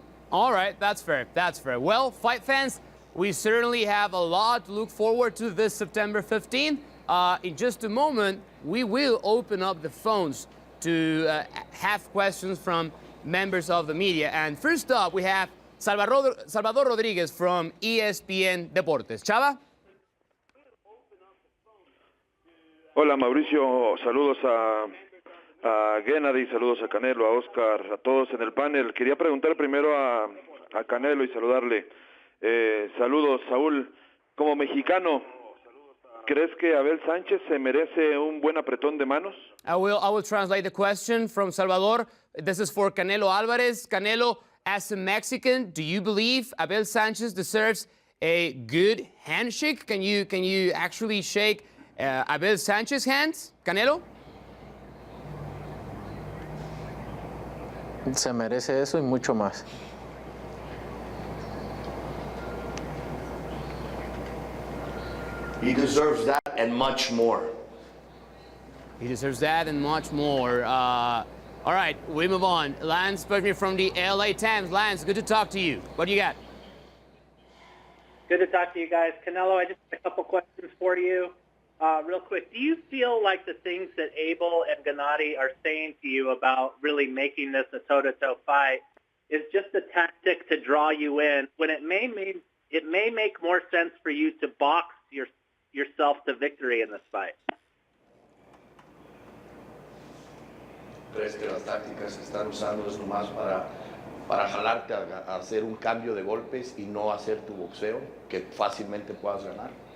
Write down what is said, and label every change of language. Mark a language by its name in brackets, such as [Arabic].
[English] All right, that's fair, that's fair. Well, fight fans, we certainly have a lot to look forward to this September 15th. In just a moment, we will open up the phones to have questions from members of the media. And first up, we have Salvador Rodriguez from ESPN Deportes. Chava? [Spanish] Hola Mauricio, saludos a Gennady, saludos a Canelo, a Oscar, a todos en el panel. Quería preguntar primero a Canelo y saludarle. Saludos, Saúl. Como mexicano, ¿crees que Abel Sánchez se merece un buen apretón de manos? [English] I will translate the question from Salvador. This is for Canelo Alvarez. Canelo, as a Mexican, do you believe Abel Sánchez deserves a good handshake? Can you actually shake Abel Sánchez's hands, Canelo? [Spanish] Se merece eso y mucho más. [English] He deserves that and much more. He deserves that and much more. All right, we move on. Lance Berkman from the LA Times. Lance, good to talk to you. What do you got? Good to talk to you guys. Canelo, I just have a couple questions for you. Real quick, do you feel like the things that Abel and Gennady are saying to you about really making this a toe-to-toe fight is just a tactic to draw you in, when it may make more sense for you to box yourself to victory in this fight? [Spanish] ¿Crees que las tácticas que están usando es nomás para jalarte a hacer un cambio de golpes y no hacer tu boxeo, que fácilmente puedas ganar?